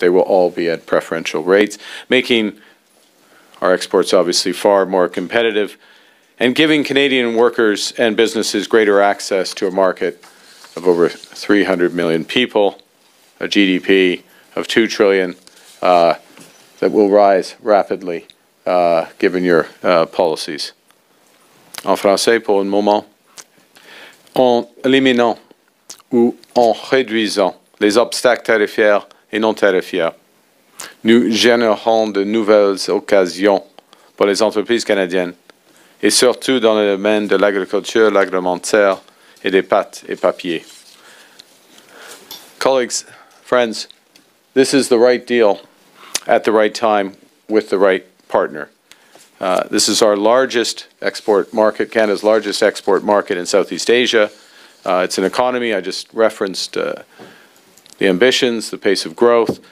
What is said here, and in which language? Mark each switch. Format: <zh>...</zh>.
<en>They will all be at preferential rates, making our exports obviously far more competitive and giving Canadian workers and businesses greater access to a market of over 300 million people, a GDP of $2 trillion that will rise rapidly given your policies.</en> <fr>En français, pour un moment, en éliminant ou en réduisant les obstacles tarifaires et non tarifaires, nous générons de nouvelles occasions pour les entreprises canadiennes, et surtout dans le domaine de l'agriculture, l'agroalimentaire et des pâtes et papier.</fr> <en>Colleagues, friends, this is the right deal at the right time with the right partner. This is our largest export market, Canada's largest export market in Southeast Asia. It's an economy, I just referenced the ambitions, the pace of growth.</en>